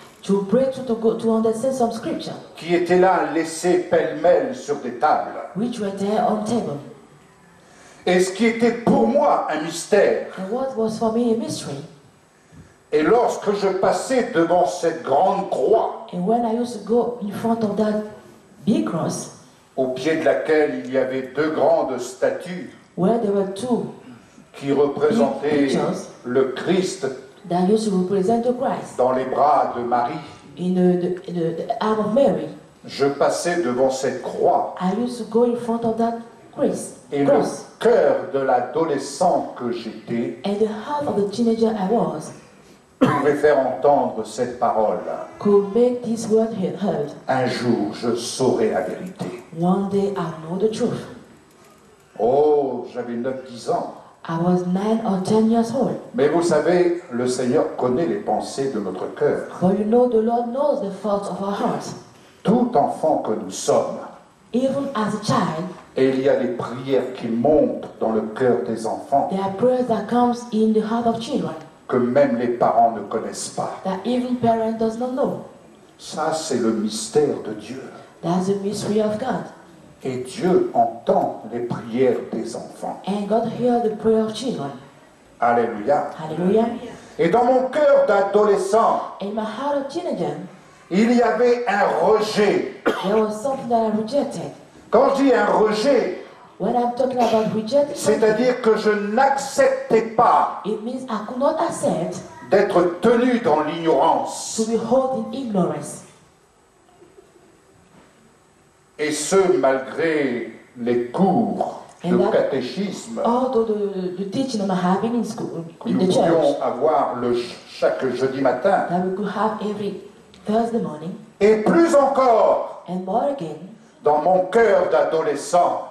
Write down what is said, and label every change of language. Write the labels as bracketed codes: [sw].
[en] to break through, to understand some scripture, [fr] qui étaient là laissés pêle-mêle sur des tables. [en] which were there on table. [fr] Et ce qui était pour moi un mystère. [en] And what was for me a mystery. [fr] Et lorsque je passais devant cette grande croix, [en] And when I used to go in front of that big cross, [fr] au pied de laquelle il y avait deux grandes statues [en] where there were two [fr] qui représentaient [en] pictures [fr] le Christ [en] that used to represent the Christ [fr] dans les bras de Marie, [en] in the arm of Mary, [fr] je passais devant cette croix [en] I used to go in front of that cross. [fr] et le cœur de l'adolescent que j'étais [en] And the heart of the teenager I was [fr] pouvait faire entendre cette parole. [en] could make this word heard. [fr] Un jour, je saurai la vérité. [en] One day I know the truth. [fr] Oh, j'avais 9-10 ans. [en] I was 9 or 10 years old. [fr] Mais vous savez, le Seigneur connaît les pensées de notre cœur. [en] But you know, the Lord knows the thoughts of our hearts. [fr] Tout enfant que nous sommes, [en] Even as a child, [fr] et il y a des prières qui montent dans le cœur des enfants [en] there are prayers that comes in the heart of children [fr] que même les parents ne connaissent pas. [en] that even parent does not know. [fr] Ça, c'est le mystère de Dieu. [en] That's the mystery of God. [fr] Et Dieu entend les prières des enfants. [en] And God hears the prayer of children. [fr] Alléluia. [en] Hallelujah. [fr] Et dans mon cœur d'adolescent, [en] In my heart of teenager, [fr] il y avait un rejet. [en] there was something that I rejected. [fr] Quand je dis un rejet, [en] When I'm talking about rejecting something, [fr] c'est-à-dire que je n'acceptais pas [en] it means I could not accept [fr] d'être tenu dans l'ignorance. [en] to be held in ignorance. [fr] Et ce, malgré les cours de catéchisme [en] Although the teaching I'm having in school, [fr] que [en] in [fr] nous [en] the church, [fr] pouvions avoir chaque jeudi matin, [en] that we could have every Thursday morning, [fr] et plus encore [en] and more again, [fr] dans mon cœur d'adolescent,